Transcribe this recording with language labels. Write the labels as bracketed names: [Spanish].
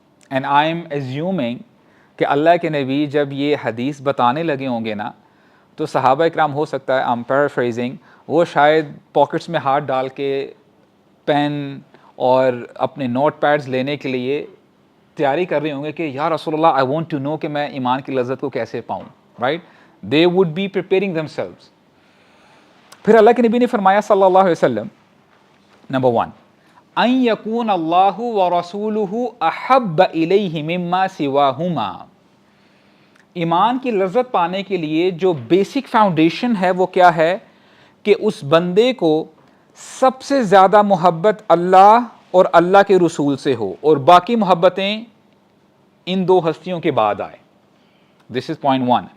[English] and I am assuming [Urdu] کہ اللہ کے نبی جب یہ حدیث بتانے لگے ہوں گے نا تو صحابہ اکرام، ہو سکتا ہے [English] I'm paraphrasing، [Urdu] وہ شاید پاکٹس میں ہاتھ ڈال کے پین اور اپنے نوٹ پیڈز لینے کے لیے تیاری کر رہے ہوں گے کہ یا رسول اللہ [English] I want to know [Urdu] کہ میں ایمان کی لذت کو کیسے پاؤں. [English] Right? they would be preparing themselves. [Urdu] پھر اللہ کے نبی نے فرمایا صلی اللہ علیہ وسلم، نمبر 1، [Arabic] ان یکون اللہ ورسولہ احب الیہ مما سواہما. [Urdu] ایمان کی لذت پانے کے لیے جو بیسک فاؤنڈیشن ہے وہ کیا ہے کہ اس بندے کو سب سے زیادہ محبت اللہ اور اللہ کے رسول سے ہو اور باقی محبتیں ان 2 ہستیوں کے بعد آئے. [English] This is point 1.